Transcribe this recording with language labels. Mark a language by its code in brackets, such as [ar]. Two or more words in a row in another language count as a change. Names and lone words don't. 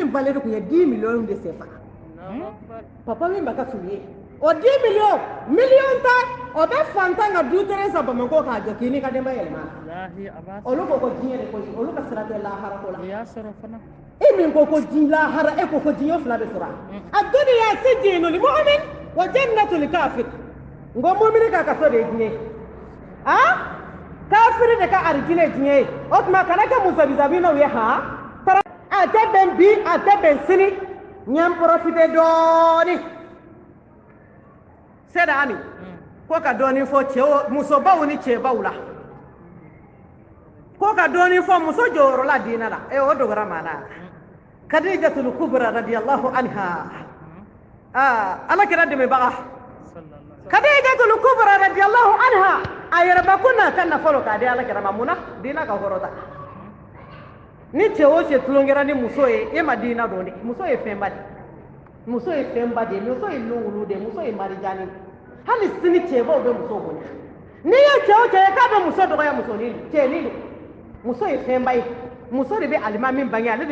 [bm] in valeur tun ye 10 [fr] millions de CFA [bm] papa min b'a ka suliye o 10 millions ta o bɛ fantan ka du terrain san Bamakɔ k'a jɔ k'i n'i ka denbaya yɛlɛma olu ko ko diɲɛ de ko olu ka sira tɛ lahara ko la e min ko ko diɲɛ lahara e ko ko diɲɛ fila bɛ sɔrɔ a [ar] الدنيا سجن المؤمن وجنة الكافر [bm] n ko mu'mini ka kaso de ye diɲɛ kafiri de ka arijinɛ ye diɲɛ ye o tuma kana kɛ musabisabinaw ye a tɛ bɛn bi a tɛ bɛn sini n ye n profite dɔɔni seda ami ko ka dɔɔni fɔ cɛw musobaw ni cɛbaw la ko ka dɔɔni fɔ muso jɔyɔrɔ la diinɛ la o dogora maana Khadijatul Kubra [ar] رضي الله عنها [bm] ala kɛra dɛmɛbaga Khadijatul Kubra [ar] رضي الله عنها [bm] a yɛrɛbakun n'a ka nafolo k'a di ala kɛra ma munna diinɛ ka hɔrɔta ni cɛ o cɛ tulon kɛra ni muso ye e ma diinɛ dɔn dɛ muso ye fɛnba de muso ye fɛnba de muso ye lungulu de muso ye marijani hali sini cɛbaw bɛ muso bonya n'i ye cɛ o cɛ ye k'a bɛ muso dɔgɔya musonin cɛnin don muso ye fɛnba ye muso de bɛ alimami bange ale de